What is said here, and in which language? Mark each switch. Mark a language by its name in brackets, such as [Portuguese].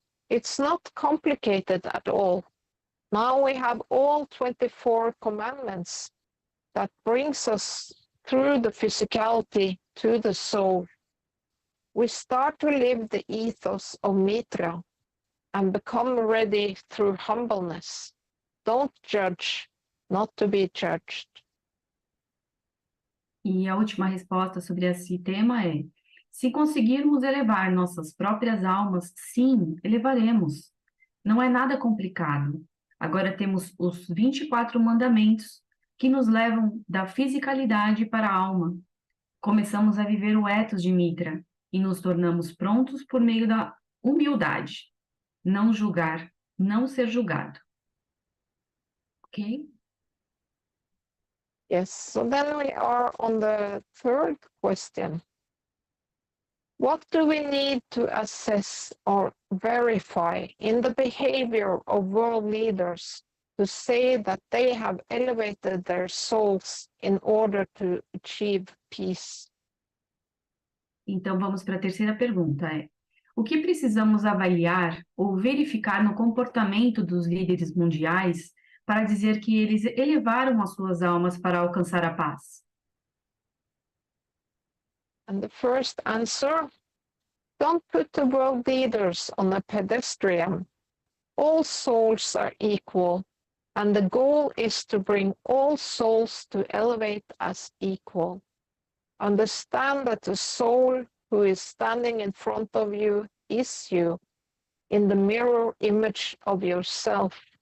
[English] It's not complicated at all. Now we have all 24 commandments that brings us through the physicality to the soul. We start to live the ethos of Mitra and become ready through humbleness. Don't judge, not to be judged. [Portuguese] E a última resposta sobre esse tema é: se conseguirmos elevar nossas próprias almas, sim, elevaremos. Não é nada complicado. Agora temos os 24 mandamentos que nos levam da fisicalidade para a alma. Começamos a viver o ethos de Mitra e nos tornamos prontos por meio da humildade. Não julgar, não ser julgado. Ok? [English] Yes, so then we are on the third question. What do we need to assess or verify in the behavior of world leaders to say that they have elevated their souls in order to achieve peace? [Portuguese] Então vamos para a terceira pergunta, o que precisamos avaliar ou verificar no comportamento dos líderes mundiais para dizer que eles elevaram as suas almas para alcançar a paz? [English] And the first answer, don't put the world leaders on a pedestrian. All souls are equal, and the goal is to bring all souls to elevate as equal. Understand that the soul who is standing in front of you is you, in the mirror image of yourself.